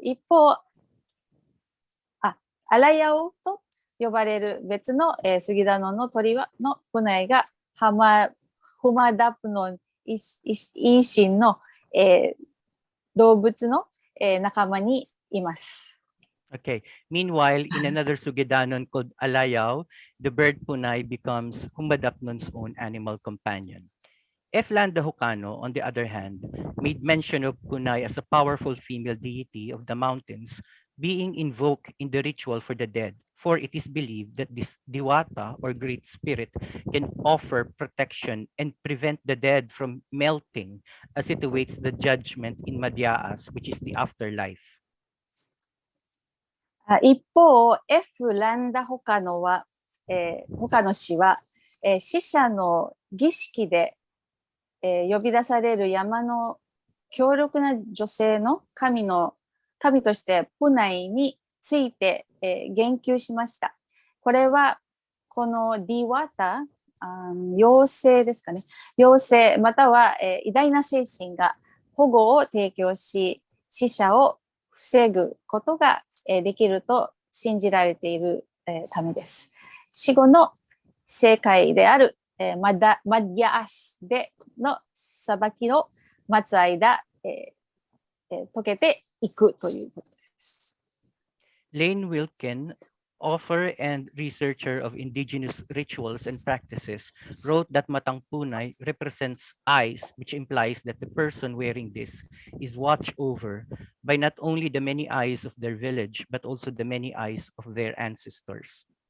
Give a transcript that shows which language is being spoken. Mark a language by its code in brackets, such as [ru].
[ja] 一方、アラヤオと呼ばれる別のスギダノンの鳥のプナイがフマダプノンイーシンの、動物の、仲間にいます。 [en] Okay. Meanwhile, in another Sugidanon called Alayao, the bird Punay becomes Humbadapnon's own animal companion. Eflan the Hokano, on the other hand, made mention of Punay as a powerful female deity of the mountains being invoked in the ritual for the dead, for it is believed that this Diwata or great spirit can offer protection and prevent the dead from melting as it awaits the judgment in Madhyas, which is the afterlife. [ja] 一方、ランダホカノ氏は、死者の儀式で、呼び出される山の強力な女性の神としてプナイについて、言及しました。これはこのディワタ、妖精ですかね。妖精または、偉大な精神が保護を提供し、死者を防ぐことが、できると信じられている、ためです。死後の世界である、マディアスでの裁きを待つ間、解けていくということです。 [en] Lane Wilkin, author and researcher of indigenous rituals and practices, wrote that Matang Punay represents eyes, which implies that the person wearing this is watched over by not only the many eyes of their village, but also the many eyes of their ancestors.